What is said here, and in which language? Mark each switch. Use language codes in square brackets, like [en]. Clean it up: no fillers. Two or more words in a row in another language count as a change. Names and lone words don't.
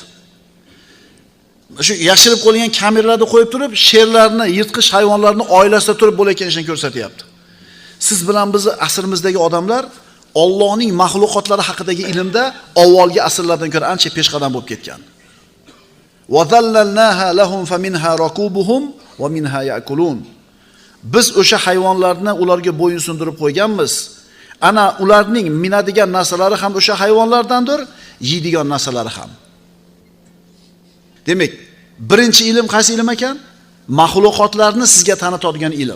[uz] Shu yashirib qo'yilgan kameralarni qo'yib turib, sherlarni, yirtqich hayvonlarni oilasida turib bo'layotgan ishini ko'rsatyapti. Siz bilan biz asrimizdagi odamlar Allohning mahluqotlari haqidagi ilmda avvalgi asrlardan ko'ra ancha peshqadam bo'lib ketgan. [ar] وذللناها لهم فمنها ركوبهم ومنها يأكلون. [uz] Biz o'sha hayvonlarni ularga bo'yin sundirib qo'yganmiz. Ana ularning minadigan narsalari ham o'sha hayvonlardandir, yeydigan narsalari ham. Demak, birinchi ilm qaysi ilm ekan? mahluqotlarni sizga tanitadigan ilm.